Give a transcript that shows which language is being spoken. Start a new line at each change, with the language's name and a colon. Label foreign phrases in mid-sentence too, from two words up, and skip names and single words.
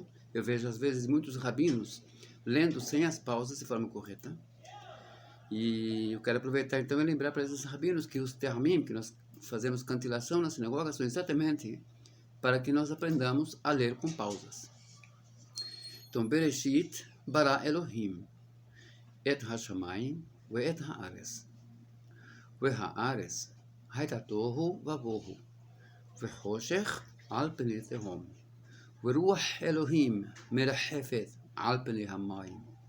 Portuguese: Eu vejo às vezes muitos rabinos lendo sem as pausas de forma correta. E eu quero aproveitar então e lembrar para esses rabinos que os termim, que nós fazemos cantilação na sinagoga, são exatamente para que nós aprendamos a ler com pausas. Então,
Hebrew: בראשית ברא אלהים את השמים ואת הארץ והארץ היתה תהו ובהו וחשך על פני תהום ורוח אלהים מרחפת על פני המים.